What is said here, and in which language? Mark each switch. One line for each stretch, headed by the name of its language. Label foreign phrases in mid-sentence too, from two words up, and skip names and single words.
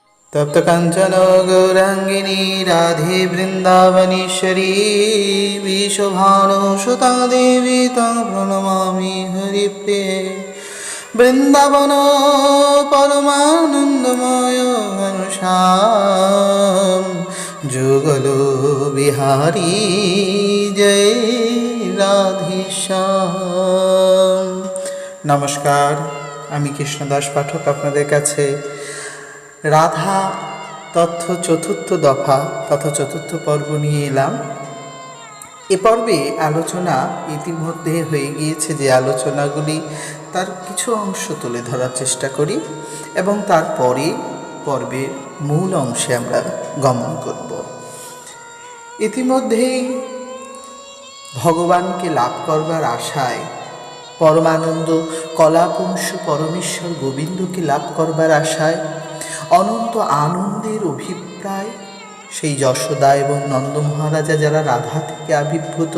Sanskrit: तप्त कांचन गौरांगिनी राधे वृंदावनेश्वरी विश्वभानुसुता देवी तं प्रणमामि हरिप्रिये।
Bangla: বৃন্দাবন পরমানন্দময় ঘনশ্যাম যুগল বিহারী জয় রাধেশ্যাম। নমস্কার, আমি কৃষ্ণদাস পাঠক আপনাদের কাছে রাধা তত্ত্ব চতুর্থ দফা তথা চতুর্থ পর্ব নিয়ে এলাম। এ পর্বে আলোচনা ইতিমধ্যে হয়ে গিয়েছে, যে আলোচনাগুলি তার কিছু অংশ তুলে ধরার চেষ্টা করি এবং তারপরে পর্বের মূল অংশে আমরা গমন করব। ইতিমধ্যেই ভগবানকে লাভ করবার আশায় পরমানন্দ কলাপুংস পরমেশ্বর গোবিন্দকে লাভ করবার আশায় অনন্ত আনন্দের অভিপ্রায় সেই যশোদা এবং নন্দ মহারাজা যারা রাধা থেকে আবির্ভূত।